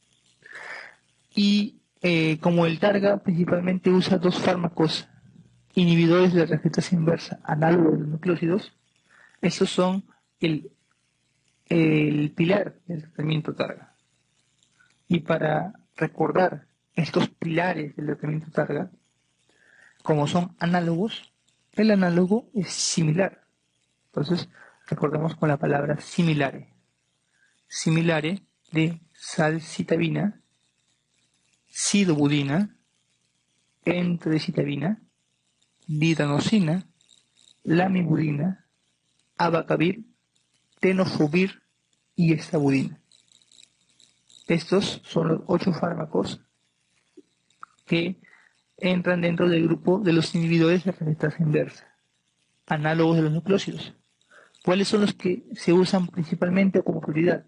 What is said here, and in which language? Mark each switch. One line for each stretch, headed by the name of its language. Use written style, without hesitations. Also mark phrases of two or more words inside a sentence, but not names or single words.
Spanish: Y como el TARGA principalmente usa 2 fármacos inhibidores de la transcriptasa inversa, análogos de los nucleósidos, esos son el pilar del tratamiento TARGA. Y para recordar estos pilares del tratamiento TARGA, como son análogos, el análogo es similar. Entonces, recordemos con la palabra similare. Similare de salcitabina, sidobudina, entrecitavina, didanosina, lamivudina, abacavir, tenofovir y estabudina. Estos son los 8 fármacos que entran dentro del grupo de los inhibidores de la transcriptasa inversa, análogos de los nucleósidos. ¿Cuáles son los que se usan principalmente como prioridad?